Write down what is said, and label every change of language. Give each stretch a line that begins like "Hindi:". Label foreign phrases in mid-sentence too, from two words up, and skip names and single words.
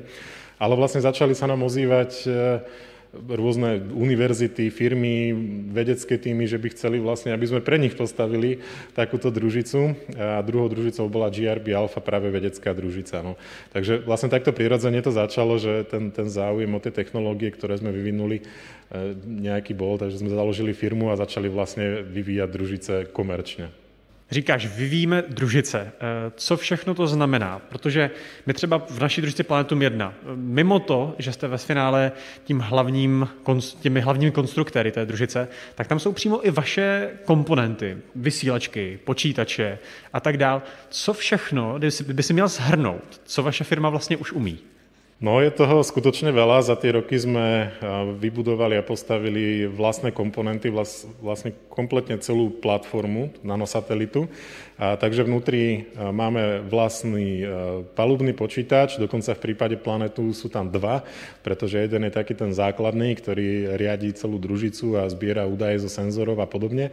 Slovak: Ale vlastne začali sa nám ozývať rôzne univerzity, firmy, vedecké týmy, že by chceli vlastne, aby sme pre nich postavili takúto družicu. A druhou družicou bola GRB Alpha, práve vedecká družica. No. Takže vlastne takto prirodzene to začalo, že ten záujem o tie technológie, ktoré sme vyvinuli, nejaký bol, takže sme založili firmu a začali vlastne vyvíjať družice komerčně.
Czech: Říkáš, vyvíjíme družice. Co všechno to znamená? Protože my třeba v naší družici Planetum 1, mimo to, že jste ve finále těmi hlavními konstruktéry té družice, tak tam jsou přímo i vaše komponenty, vysílačky, počítače a tak dál. Co všechno, kdyby si měl shrnout, co vaše firma vlastně už umí?
Slovak: No, je toho skutočne veľa. Za tie roky sme vybudovali a postavili vlastné komponenty, vlastne kompletne celú platformu nanosatelitu. Takže vnútri máme vlastný palubný počítač, dokonca v prípade Planetu sú tam dva, pretože jeden je taký ten základný, ktorý riadí celú družicu a zbiera údaje zo senzorov a podobne.